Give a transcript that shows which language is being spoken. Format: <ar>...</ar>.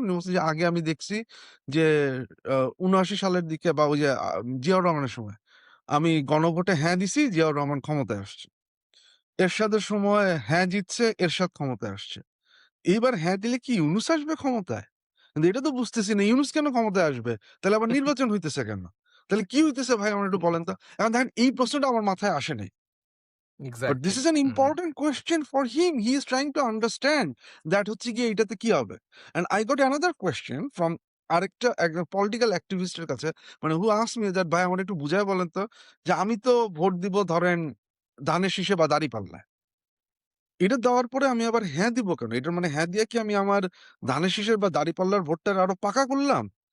<bn>উনি বলছেন যে আগে আমি দেখছি যে ৭৯ সালের দিকে বা ওই যে জিয়াউর রহমানের সময় আমি গণভোটে হ্যাঁ দিছি, জিয়াউর রহমান ক্ষমতায় আসছে। এরশাদের সময় হ্যাঁ জিতছে, এরশাদ ক্ষমতায় আসছে। এইবার হ্যাঁ দিলে কি ইউনূস আসবে ক্ষমতায়? কিন্তু এটা তো বুঝতেছি না ইউনূস কেন ক্ষমতায় আসবে? তাহলে আবার নির্বাচন হইতেছে কেন? তাহলে কি হইতেছে ভাই আমার একটু বলেন তো? এখন দেখেন এই প্রশ্নটা আমার মাথায় আসে নাই।</bn> <en>But this</en> <bn>exactly.</bn> <en>is an important question for him. He is trying to understand that</en> <bn>হচ্ছে গিয়ে এটাতে কি হবে।</bn> <en>And I got another question from</en> <bn>আরেকটা একজন পলিটিক্যাল অ্যাক্টিভিস্টের কাছে, মানে</bn> <en>who asked me that</en> <bn>ভাই আমার একটু বুঝায় বলেন তো যে আমি তো ভোট দিব ধরেন ধানের শীষে বা দাঁড়িপাল্লায়। এটা দেওয়ার পরে আমি আবার হ্যাঁ দিব কেন? এটার মানে হ্যাঁ দিয়ে কি আমি আমার ধানের শীষের বা দাঁড়িপাল্লার ভোটটা আরো পাকা করলাম?</bn>